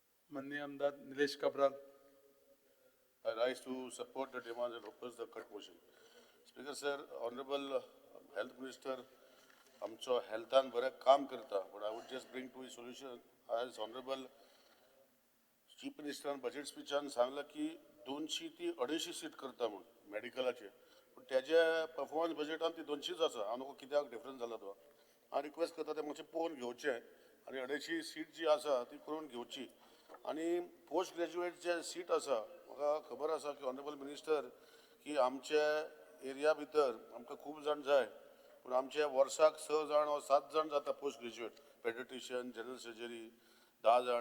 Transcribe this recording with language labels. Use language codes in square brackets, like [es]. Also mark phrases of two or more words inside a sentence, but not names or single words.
[kok] माननीय आमदार निलेश काब्राल. [en] I rise to support the demands and oppose the cut motion. Speaker sir, Honorable Health Minister, [kok] आमचो हेल्थान बरें काम करता, [en] but I would just bring to a solution. As Honorable Chief Minister budget [kok] speechan सांगला की 200 ती 250 सीट करता म्हणून मेडिकलाचे, पण त्याच्या परफॉर्मन्स बजेटान ती 200च आसा. हांव नको कित्याक डिफरन्स जाला तो. हांव रिक्वेस्ट करता ते मातशें पळोवन घेवचें आनी 250 सीट जी आसा ती करून घेवची. आनी पोस्ट ग्रॅज्युएट जे सीट आसा, म्हाका खबर आसा की [en] Honorable Minister [kok] की आमच्या एरिया भितर आमकां खूब जाण जाय, पूण आमचे वर्साक 6 जाण वा 7 जाण जाता [en] post graduate, pediatrician, general surgery [kok] 10 जाण.